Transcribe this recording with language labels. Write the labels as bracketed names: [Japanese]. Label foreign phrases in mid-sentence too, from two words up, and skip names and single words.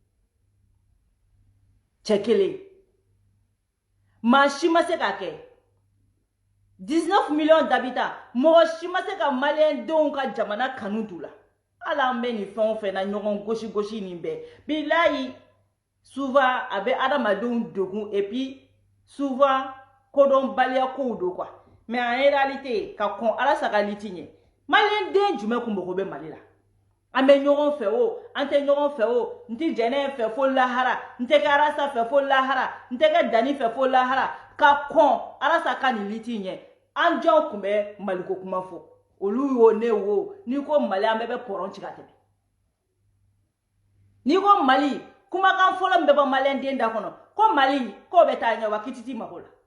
[Bambara] cɛ kelen maa si ma se k'a kɛ [French] 19 millions d'habitants [Bambara] mɔgɔ si ma se ka maliyɛndenw ka jamana kanu d'u la hali an bɛ nin fɛn o fɛn na ɲɔgɔn gosi nin bɛɛ bilayi souvent a bɛ adamadenw degun [French] et puis [Bambara] souvent kodɔnbaliya kow do [French] quoi mais en réalité [Bambara] ka kɔn Arasa ka liti ɲɛ maliyɛnden jumɛn kun mago bɛ Mali la an bɛ ɲɔgɔn fɛ o an tɛ ɲɔgɔn fɛ o n tɛ jɛnɛ fɛ fo lahara n tɛ kɛ Arasa fɛ fo lahara n tɛ kɛ Dani fɛ fo lahara ka kɔn Arasa ka nin liti ɲɛ an jɔn kun bɛ Maliko kuma fɔ olu y'o ne wo n'i ko Mali an bɛɛ bɛ pɔrɔn ci ka tɛmɛ n'i ko Mali kumakan fɔlɔ min bɛ bɔ maliyɛnden da kɔnɔ ko Mali k'o bɛ taa ɲɛ wa k'i tɛ t'i mago la